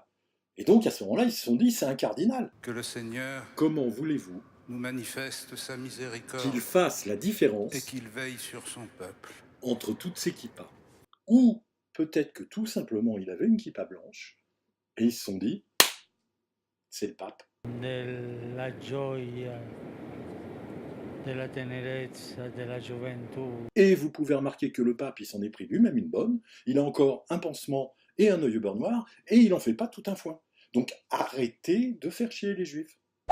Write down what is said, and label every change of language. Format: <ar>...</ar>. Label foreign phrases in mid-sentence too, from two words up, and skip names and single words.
<fr>Et donc, à ce moment-là, ils se sont dit, c'est un cardinal. Que le Seigneur Comment voulez-vous nous manifeste sa miséricorde qu'il fasse la et différence qu'il veille sur son peuple. entre toutes ces kippas? Ou peut-être que tout simplement, il avait une kippa blanche, et ils se sont dit, c'est le pape.</fr> <it>Della gioia, della tenerezza, della gioventù.</it> <fr>Et vous pouvez remarquer que le pape, il s'en est pris lui-même une bonne, il a encore un pansement et un œil au beurre noir, et il n'en fait pas tout un foin. Donc arrêtez de faire chier les juifs.</fr>